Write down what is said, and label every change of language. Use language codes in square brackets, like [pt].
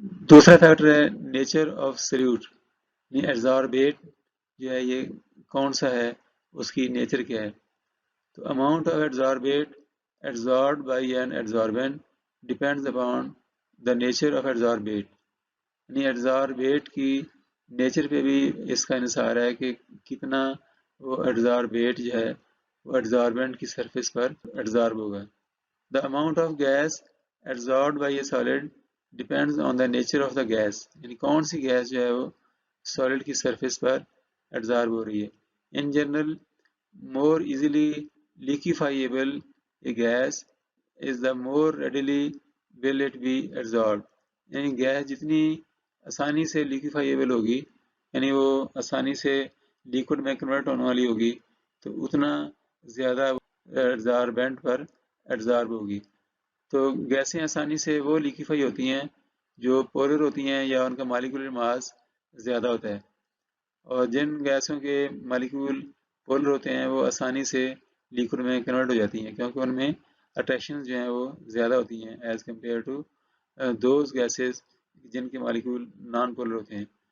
[ur] دوسرا فیکٹر ہے [en] Nature of solute. [ur] ایڈزاربیٹ جو ہے یہ کون سا ہے، اس کی نیچر کیا ہے. [en] تو amount of adsorbate adsorbed by an adsorbent depends upon the nature of adsorbate. [ur] یعنی adsorbate کی نیچر پہ بھی اس کا انحصار ہے کہ کتنا وہ adsorbate جو ہے وہ adsorbent کی سرفیس پر adsorb ہوگا. [en] The amount of gas adsorbed by a solid depends on the nature of the gas. [ur] یعنی کون سی گیس جو ہے وہ solid کی سرفیس پر adsorb ہو رہی ہے. [en] In general, more easily liquefiable a gas is the more readily will it be adsorbed. [ur] یعنی gas جتنی آسانی سے liquefiable ہوگی یعنی وہ آسانی سے liquid میں کنورٹ ہونے والی ہوگی تو اتنا زیادہ adsorbent پر adsorb ہوگی. تو گیسیں آسانی سے وہ liquefy ہوتی ہیں جو پولر ہوتی ہیں یا ان کا مالیکولر ماس زیادہ ہوتا ہے، اور جن گیسوں کے مالیکول پولر ہوتے ہیں وہ آسانی سے لیکوڈ میں کنورٹ ہو جاتی ہیں کیونکہ ان میں اٹریکشن جو ہیں وہ زیادہ ہوتی ہیں [en] as compare to those gases [ur] جن کے مالیکول نان پولر ہوتے ہیں.